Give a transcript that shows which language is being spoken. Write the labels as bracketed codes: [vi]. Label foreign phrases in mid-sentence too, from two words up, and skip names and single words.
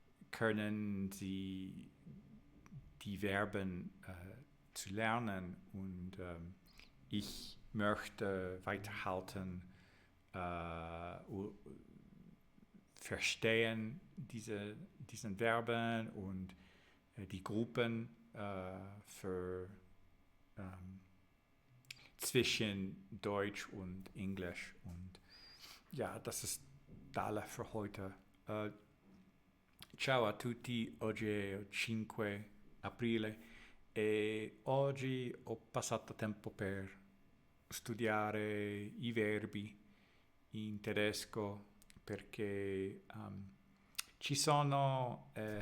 [de] können sie die Verben zu lernen und ich möchte weiterhalten, verstehen diesen Verben und die Gruppen für zwischen Deutsch und Englisch. Und ja, das ist alles für heute. [it] Ciao a tutti, oggi è il 5 aprile e oggi ho passato tempo per studiare i verbi in tedesco perché ci sono